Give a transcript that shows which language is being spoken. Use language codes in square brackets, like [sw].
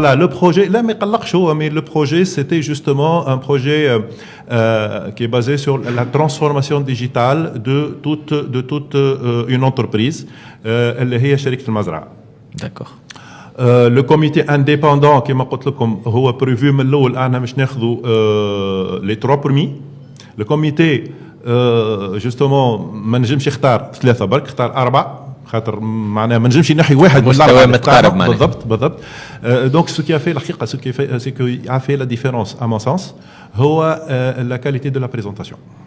[fr] voilà le projet là [ar] ما يقلقش هو. [fr] mais le projet c'était justement un projet qui est basé sur la transformation digitale de toute une entreprise [ar] اللي هي شركة المزرعة. [fr] d'accord. le comité indépendant [ar] كما قلت لكم هو بريفيو من الاول احنا مش ناخذوا [fr] les 3 premiers. le comité justement [ar] ما نجمش يختار 3 برك، اختار 4 خاطر معناها ما نجمش نحي واحد من مستوى متقارب. بالضبط. [fr] donc ce qui a fait [ar] الحقيقه [fr] c'est qui a fait la différence à mon sens [ar] هو [fr] la qualité de la présentation.